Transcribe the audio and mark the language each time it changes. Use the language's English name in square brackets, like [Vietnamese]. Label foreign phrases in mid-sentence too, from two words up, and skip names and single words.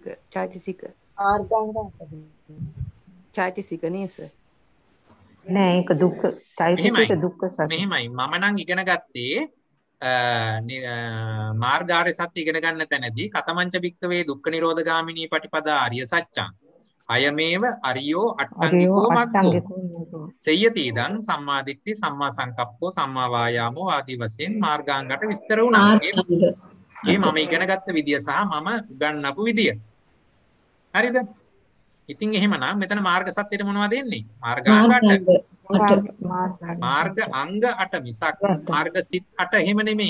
[Sinhala] ආර්ගාංග චෛතසික නේද? නෑ ඒක දුක්ඛ චෛතසික දුක්ඛ සත්‍ය. මෙහෙමයි මම නම් ඉගෙන ගත්තේ මාර්ගාර්ය සත්‍ය ඉගෙන ගන්න තැනදී [Pali] කතමංච භික්කවේ දුක්ඛ නිරෝධ ගාමිනී පටිපදා ආර්ය සත්‍යං අයමේව අරියෝ අට්ඨංගිකෝ මග්ගෝ සෙය්‍යති ඉදං සම්මා දිට්ඨි සම්මා සංකප්පෝ සම්මා වායාමෝ [Sinhala] ආදී වශයෙන් මාර්ගාංගට විස්තර වුණා. මේ මම ඉගෙන ගත්ත විදිය සහ මම උගන්වපු විදිය. හරිද? ඉතින් එහෙමනම් මෙතන මාර්ග සත්‍යයට මොනවද එන්නේ? මාර්ගාංග 8. මාර්ග අංග 8 මිසක් මාර්ග සිත් 8 එහෙම නෙමෙයි.